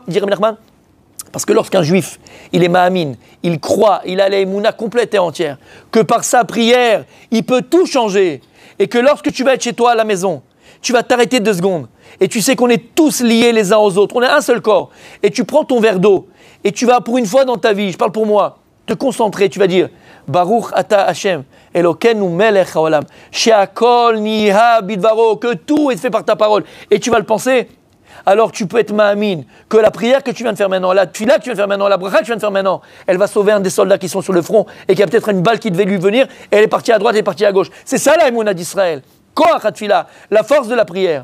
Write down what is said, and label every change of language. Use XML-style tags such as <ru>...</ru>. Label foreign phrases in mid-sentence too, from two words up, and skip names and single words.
<fr>Il dit Rabbi Nachman, parce que lorsqu'un juif, il est ma'amin, il croit, il a la émouna complète et entière, que par sa prière, il peut tout changer, et que lorsque tu vas être chez toi à la maison, tu vas t'arrêter 2 secondes, et tu sais qu'on est tous liés les uns aux autres, on est un seul corps, et tu prends ton verre d'eau, et tu vas pour une fois dans ta vie, je parle pour moi, te concentrer, tu vas dire</fr> <he>ברוך אתה השם, אלוקינו מלך העולם, שהכל נהיה בדברו,</he> <fr>que tout est fait par ta parole, et tu vas le penser. Alors tu peux être ma'amin, que la prière que tu viens de faire maintenant, la tfila que tu viens de faire maintenant, la bracha que tu viens de faire maintenant, elle va sauver un des soldats qui sont sur le front et qui a peut-être une balle qui devait lui venir et elle est partie à droite et elle est partie à gauche. C'est ça la émouna d'Israël.</fr> <he>כח התפילה,</he> <fr>la force de la prière.</fr>